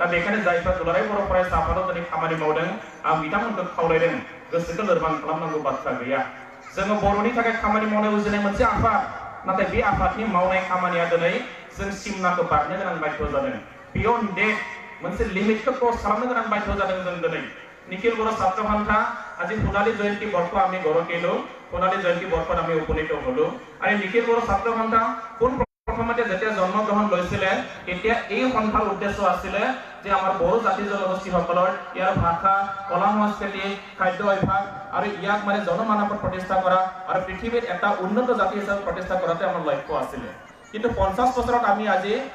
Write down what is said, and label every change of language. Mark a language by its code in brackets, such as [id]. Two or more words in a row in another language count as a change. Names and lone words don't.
[brx] बेखायनो जायफ्रा दुलाराय बर' फरायसा आफादाव दिनै खामानि मावदों आं बिथांमोनखौ खावलायदों गोसोखौ लोरबां खालामनांगौ बाथ्रा गैया जोङो बर'नि थाखाय खामानि मावनो उजिनाय मोनसे आफाद नाथाय बे आफादनि मावनाय खामानिया दिनै जों सिमनाखौ बारनो गोनां बाध्य जादों [en] beyond that [brx] मोनसे लिमिटखौ क्रस खालामनो गोनां बाध्य जादों जों दिनै निखिल [as] बर' ছাত্র সন্থা আজি সোণালী জয়ন্তী বর্ষ আমি গড় কেলো সোণালী জয়ন্তী বর্ষত আমি উপনীত হলো আৰু নিখিল বৰ ছাত্র সন্থা কোন প্ৰথমতে যেতিয়া জন্মগ্ৰহণ লৈছিলে তেতিয়া এই সন্থাৰ উদ্দেশ্য আছিলে যে আমাৰ বড়ো জাতি জনগোষ্ঠীসকলৰ ইয়াৰ ভাষা কলা সংস্কৃতি খাদ্য অভ্যাস আৰু ইয়াক মানে জনমানৱত প্ৰতিষ্ঠা কৰা আৰু পৃথিৱীত এটা উন্নত জাতি হিচাপে প্ৰতিষ্ঠা কৰাটো আমাৰ লক্ষ্য আছিলে কিন্তু 50 বছৰত আমি আজি